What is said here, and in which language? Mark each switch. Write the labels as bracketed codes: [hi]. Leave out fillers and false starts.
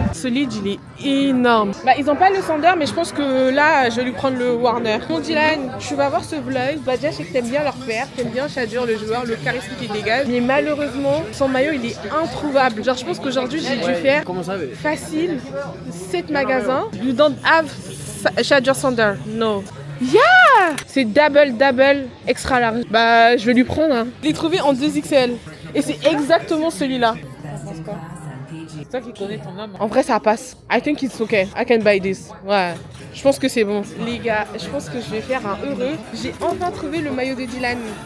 [fr] Ce lead, il est énorme. Bah, ils n'ont pas le Sander, mais je pense que là, je vais lui prendre le Warner. Mon Dylan, tu vas voir ce vlog. Bah, déjà, je sais que t'aimes bien leur père, t'aimes bien Shadur, le joueur, le charisme qui dégage. Mais malheureusement, son maillot, il est introuvable. Genre, je pense qu'aujourd'hui, j'ai dû faire facile 7 magasins. [en] You don't have Shadur Sander. No. Yeah! [fr] C'est double extra large. Bah, je vais lui prendre. Hein. Je l'ai trouvé en 2XL. Et c'est exactement celui-là. C'est toi qui connais ton homme. En vrai, ça passe. [en] I think it's okay. I can buy this. [fr] Ouais. Je pense que c'est bon. Les gars, je pense que je vais faire un heureux. J'ai enfin trouvé le maillot de Dylan.